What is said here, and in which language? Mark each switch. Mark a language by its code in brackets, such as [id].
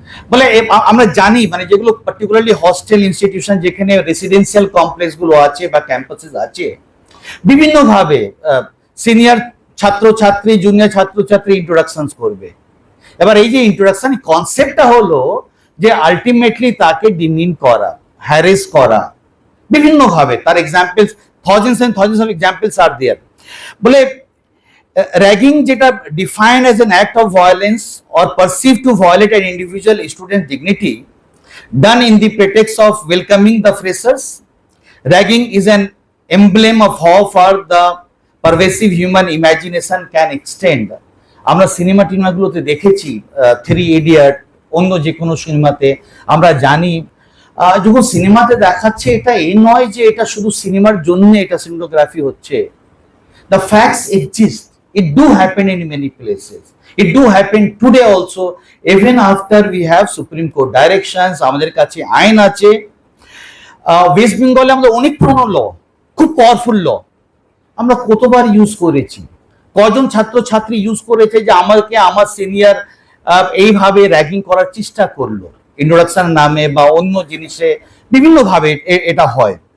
[bn] বলে আমরা জানি, মানে যেগুলো পার্টিকুলারলি হস্টেল ইনস্টিটিউশন, যেখানে রেসিডেন্সিয়াল কমপ্লেক্স গুলো আছে বা ক্যাম্পাসেস আছে, বিভিন্নভাবে সিনিয়র ছাত্রছাত্রী, জুনিয়র ছাত্রছাত্রী ইন্ট্রোডাকশন করবে। এবার এই যে ইন্ট্রোডাকশন কনসেপ্টটা হলো যে আলটিমেটলি তাকে ডিমিন করা, হ্যারেস করা বিভিন্নভাবে। তার examples [en] thousands and thousands of examples are there. [bn] বলে র্যাগিং যেটা defined [en] as an act of violence or perceived to violate an individual student's dignity done in the pretext of welcoming the freshers. Ragging is an emblem of how far the pervasive human imagination can extend. [bn] আমরা সিনেমাগুলোতে দেখেছি, 3 idiot, অন্য যে কোনো সিনেমাতে আমরা জানি, যখন সিনেমাতে দেখাচ্ছে এটা এই নয় যে এটা শুধু সিনেমার জন্য এটা সিনেমাটোগ্রাফি হচ্ছে। [en] The facts exist. It do happen in many places. It do happen today also, even after we have Supreme Court directions, [bn] আমাদের কাছে আইন আছে। ওয়েস্ট বেঙ্গলে আমাদের অনেক পুরনো ল, খুব পাওয়ারফুল ল, আমরা কতবার ইউজ করেছি, কজন ছাত্র ছাত্রী ইউজ করেছে যে আমাকে আমার সিনিয়র এইভাবে র্যাগিং করার চেষ্টা করলো, ইন্ট্রোডাকশন নামে বা অন্য জিনিসে বিভিন্নভাবে এটা হয়।